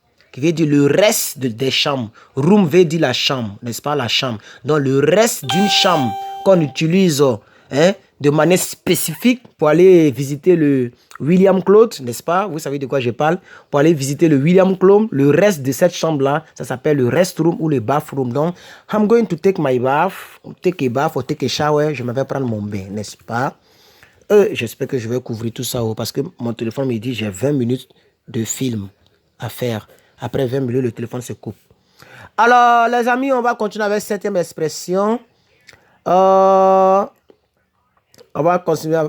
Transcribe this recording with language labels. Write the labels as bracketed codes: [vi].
[fr] Qui veut dire le reste des chambres. Room veut dire la chambre, n'est-ce pas, la chambre. Donc le reste d'une chambre qu'on utilise de manière spécifique pour aller visiter le William Claude, n'est-ce pas? Vous savez de quoi je parle. Pour aller visiter le William Claude, le reste de cette chambre-là, ça s'appelle le restroom ou le bathroom. [en] Donc, I'm going to take my bath, take a bath or take a shower. [fr] Je m'en vais prendre mon bain, n'est-ce pas? J'espère que je vais couvrir tout ça parce que mon téléphone me dit j'ai 20 minutes de film à faire. Après 20 minutes, le téléphone se coupe. Alors, les amis, on va continuer avec septième expression. On va continuer.